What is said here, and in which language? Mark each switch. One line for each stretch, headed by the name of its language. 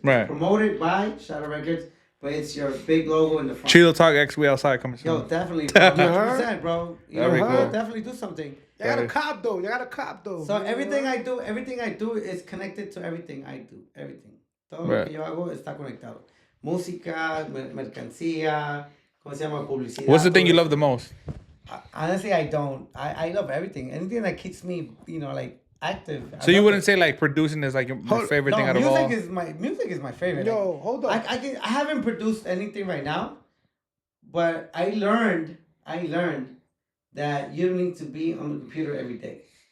English: Right. Promoted by Shadow Recordz, but it's your big logo in the front. Chido Talk X We Outside coming soon. Yo, definitely, 100%, bro. You know, cool. definitely do something. You got a cop though. So everything I do is connected to everything I do.
Spanish: Everything. Todo lo que yo hago está conectado. Música, mercancía, ¿cómo se llama? Publicidad.
English: What's the thing you love the most? Honestly, I don't. I love everything. Anything that keeps me, you know, like active. So you wouldn't say like producing is like your favorite thing out of all? Music is my favorite. Yo, like, hold on. I haven't produced anything right now, but I learned that you don't need to be on the computer every day.